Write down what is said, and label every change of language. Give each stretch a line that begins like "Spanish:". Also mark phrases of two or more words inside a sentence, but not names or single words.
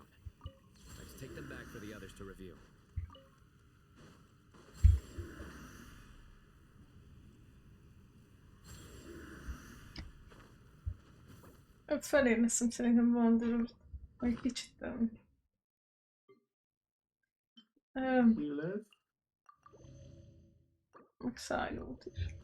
English: Let's take them back for the others to review.
Hungarian: Felé leszem szerintem Wanderer. Vagy kicsit meg Szájlót is.